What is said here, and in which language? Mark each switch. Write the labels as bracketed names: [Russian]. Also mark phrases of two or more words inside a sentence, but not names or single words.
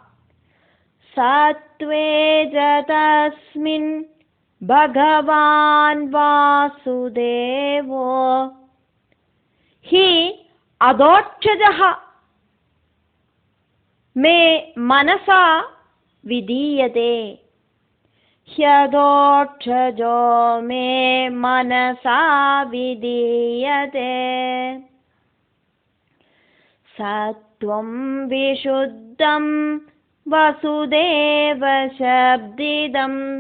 [Sanskrit] सत्त्वे च तस्मिन् भगवान् वासुदेवो. हि अधोक्षजः मे मनसा विधीयते. ह्यदोक्षजो मे मनसा विधीयते. सत्वं विशुद्धं वसुदेव शब्दिदं.